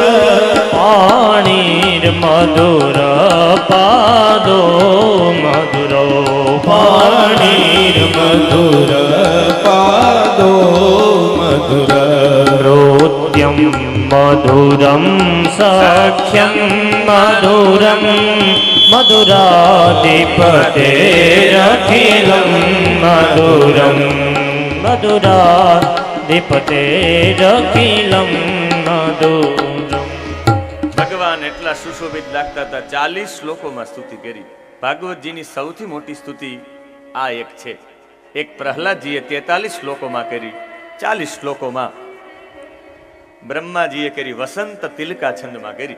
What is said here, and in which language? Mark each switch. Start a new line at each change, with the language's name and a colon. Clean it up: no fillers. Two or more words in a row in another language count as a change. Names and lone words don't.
Sanskrit: પાણીર મધુર પાદો મધુરો પાણીર મધુર પાદો મધુર નૃત્યમ મધુરમ સખ્યમ મધુરમ મધુરાધિપતે અખિલમ મધુરમ મધુરાધિપતે અખિલમ મધુરમ.
Gujarati: ભગવાન એટલા સુશોભિત લાગતા હતા. 40 શ્લોકોમાં સ્તુતિ કરી. ભાગવતજીની સૌથી મોટી સ્તુતિ આ એક છે. એક પ્રહલાદજીએ 43 શ્લોકોમાં કરી. 40 શ્લોકોમાં બ્રહ્માજીએ કરી વસંત તિલકા છંદમાં કરી.